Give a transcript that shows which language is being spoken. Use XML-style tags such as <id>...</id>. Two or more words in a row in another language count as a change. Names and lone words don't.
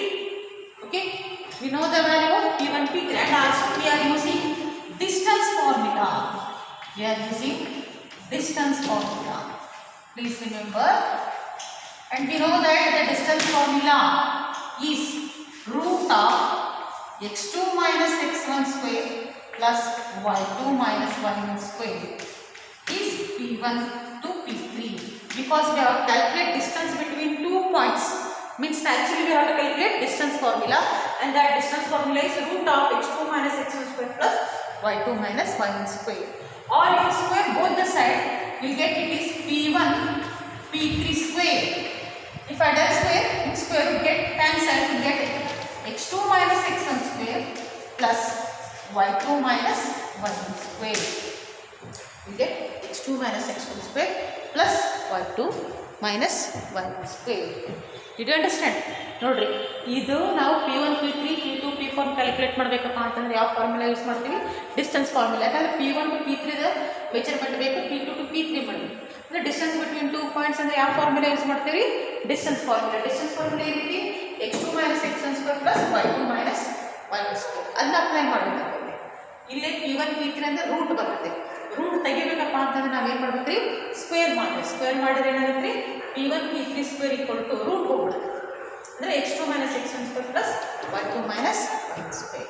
<en>Okay, we know the value of P1, P3, and also we are using distance formula. We are using distance formula. Please remember, and we know that the distance formula is root of x2 minus x1 square plus y2 minus y1 square is P1 to P3. Because we have to calculate distance between 2 points. Means actually we have to calculate distance formula, and that distance formula is root of x2 minus x1 square plus y2 minus y1 square. Or if you square both the side, you will get it is P1 P3 square. If I do square you get cancel, you get x2 minus x1 square plus y2 minus y1 square. You get x2 minus x1 square plus y2 minus y1 square. Did you understand?</en> <kn>ನೋಡ್ರಿ, ಇದು ನಾವು P1 P3 P2 P4 ಕ್ಯಾಲ್ಕುಲೇಟ್ ಮಾಡಬೇಕಪ್ಪ ಅಂತಂದ್ರೆ ಯಾವ</kn> <en>formula use</en> <kn>ಮಾಡ್ತೀವಿ?</kn> <en>distance formula.</en> <kn>ಯಾಕಂದ್ರೆ</kn> <en>P1 to P3 measurement</en> <kn>ಬೇಕು, P2 to P3 ಮಾಡಬೇಕು.</kn> <en>ಅಂದರೆ distance between 2 points</en> <kn>ಅಂದರೆ ಯಾವ</kn> <en>formula use ಮಾಡ್ತೀವಿ? distance formula. distance formula</en> <kn>ಈ ರೀತಿ</kn> <en>x2 minus x1 square plus y2 minus y1 square</en> <kn>ಅದನ್ನ ಅಪ್ಲೈ ಮಾಡಬೇಕಾಗುತ್ತೆ. ಇಲ್ಲೇ P1 P3 ಅಂದರೆ ರೂಟ್ ಬರುತ್ತೆ. ರೂಟ್ ತೆಗಿಬೇಕಪ್ಪ ಅಂತಂದ್ರೆ ನಾವೇನು ಮಾಡ್ಬೇಕು ರೀ? ಸ್ಕ್ವೇರ್ ಮಾಡಿರಿ. ಸ್ಕ್ವೇರ್ ಮಾಡಿದ್ರೆ ಏನಾಗುತ್ತೆ ರೀ? P1 P3</kn> <en>square equal to root</en> <kn>ಹೋಗ್ಬಿಡುತ್ತೆ. ಅಂದರೆ</kn> <en>x2 minus x1 square plus y2 minus y1 square.</en>